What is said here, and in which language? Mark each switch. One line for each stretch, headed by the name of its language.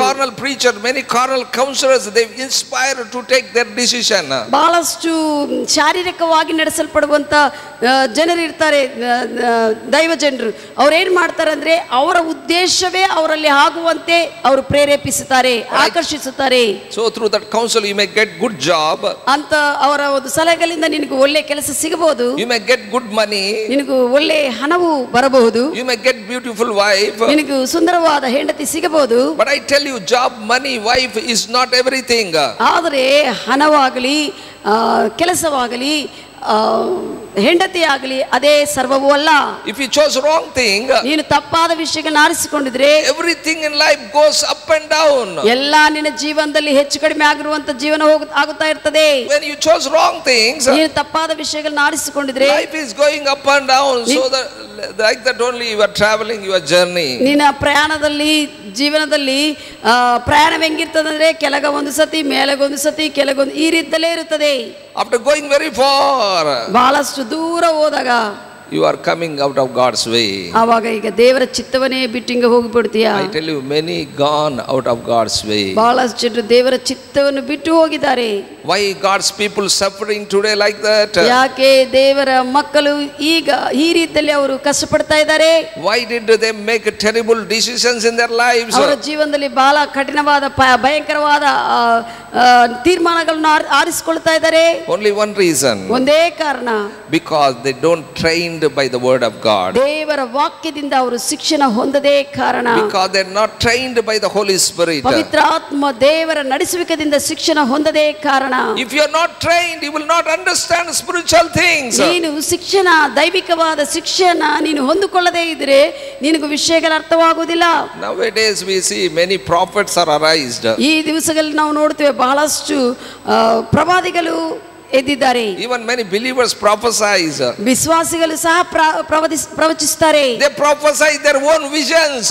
English: Many carnal preachers, many carnal counselors, they inspire to take their decision.
Kannada: ಬಹಳಷ್ಟು ಶಾರೀರಿಕವಾಗಿ ನಡೆಸಲ್ಪಡುವಂತ ಜನರು ಇರ್ತಾರೆ, ದೈವ ಜನರು. ಅವ್ರೇನ್ ಮಾಡ್ತಾರೆ ಅಂದ್ರೆ ಅವರ ಉದ್ದೇಶವೇ ಅವರಲ್ಲಿ ಆಗುವಂತೆ ಅವರು ಪ್ರೇರೇಪಿಸುತ್ತಾರೆ, ಆಕರ್ಷಿಸುತ್ತಾರೆ.
English: So through that counsel you may get good job.
Kannada: ಅಂತ ಅವರ ಒಂದು ಸಲಹೆಗಳಿಂದ ನಿನಗೆ ಒಳ್ಳೆ ಕೆಲಸ ಸಿಗಬಹುದು.
English: You may get good money.
Kannada: ನಿನಗೂ ಒಳ್ಳೆ ಹಣವು ಬರಬಹುದು.
English: You may get beautiful wife.
Kannada: ನಿನಗೂ ಸುಂದರವಾದ ಹೆಂಡತಿ ಸಿಗಬಹುದು.
English: But I tell you, job, money, wife is not everything.
Kannada: ಆದರೆ ಹಣವಾಗಲಿ, ಕೆಲಸವಾಗಲಿ, ಹೆಂಡತಿ ಆಗಲಿ ಅದೇ ಸರ್ವವೂ ಅಲ್ಲ.
English: If you chose wrong thing,
Kannada: ನೀನು ತಪ್ಪಾದ ವಿಷಯಗಳನ್ನ ಆರಿಸಿಕೊಂಡಿದ್ರೆ
English: everything in life goes up and down.
Kannada: ಎಲ್ಲ ನಿನ್ನ ಜೀವನದಲ್ಲಿ ಹೆಚ್ಚು ಕಡಿಮೆ ಆಗಿರುವಂತ ಜೀವನ ಆಗುತ್ತಾ ಇರ್ತದೆ.
English: When you chose wrong things,
Kannada: ನೀನು ತಪ್ಪಾದ ವಿಷಯಗಳನ್ನ ಆರಿಸಿಕೊಂಡಿದ್ರೆ
English: life is going up and down. So that like that only you are traveling your journey.
Kannada: ನಿನ್ನ ಪ್ರಯಾಣದಲ್ಲಿ, ಜೀವನದಲ್ಲಿ ಪ್ರಯಾಣ ಹೆಂಗಿರ್ತದಂದ್ರೆ ಕೆಳಗ ಒಂದು ಸತಿ, ಮೇಲಗೊಂದು ಸತಿ, ಕೆಳಗೊಂದು, ಈ ರೀತಿಯಲ್ಲೇ ಇರುತ್ತದೆ.
English: after going very far,
Kannada: ಬಹಳಷ್ಟು ದೂರ ಹೋದಾಗ
English: you are coming out of God's way.
Kannada: ಆವಾಗ ಈಗ ದೇವರ ಚಿತ್ತವನ್ನೇ ಬಿಟ್ಟು ಹಿಂಗೆ ಹೋಗಿಬಿಡ್ತೀಯಾ?
English: I tell you, many gone out of God's way.
Kannada: ಬಹಳಷ್ಟು ಜನರು ದೇವರ ಚಿತ್ತವನ್ನು ಬಿಟ್ಟು ಹೋಗಿದ್ದಾರೆ.
English: Why God's people suffering today like that?
Kannada: ಯಾಕೆ ದೇವರ ಮಕ್ಕಳು ಈಗ ಈ ರೀತಿಯಲ್ಲಿ ಅವರು ಕಷ್ಟಪಡ್ತಾ ಇದ್ದಾರೆ?
English: Why did they make terrible decisions in their lives?
Kannada: ಅವರ ಜೀವನದಲ್ಲಿ ಬಹಳ ಕಠಿಣವಾದ ಭಯಂಕರವಾದ ತೀರ್ಮಾನಗಳನ್ನು ಆರಿಸಿಕೊಳ್ತಾ ಇದ್ದಾರೆ.
English: Only one reason.
Kannada: ಒಂದೇ ಕಾರಣ,
English: because they don't trained by the word of God.
Kannada: ದೇವರ ವಾಕ್ಯದಿಂದ ಅವರು ಶಿಕ್ಷಣ ಹೊಂದದೇ ಕಾರಣ.
English: Because they are not trained by the Holy Spirit.
Kannada: ಪವಿತ್ರ ಆತ್ಮ ದೇವರ ನಡೆಸುವಿಕೆಯಿಂದ ಶಿಕ್ಷಣ ಹೊಂದದೇ ಕಾರಣ.
English: If you are not trained, you will not understand spiritual things.
Kannada: ನೀನು ಶಿಕ್ಷಣ, ದೈವಿಕವಾದ ಶಿಕ್ಷಣ ನೀನು ಹೊಂದಿಕೊಳ್ಳದೇ ಇದ್ರೆ ನಿನಗೆ ವಿಷಯಗಳ ಅರ್ಥವಾಗುವುದಿಲ್ಲ.
English: Nowadays we see many prophets are arised.
Kannada: ಈ ದಿವಸಗಳಲ್ಲಿ ನಾವು ನೋಡ್ತೇವೆ ಬಹಳಷ್ಟು ಪ್ರವಾದಿಗಳು ಎದ್ದಿದ್ದಾರೆ.
English: Even many believers prophesize.
Kannada: ವಿಶ್ವಾಸಿಗಳು ಸಹ ಪ್ರವಚಿಸುತ್ತಾರೆ.
English: They prophesy their own visions.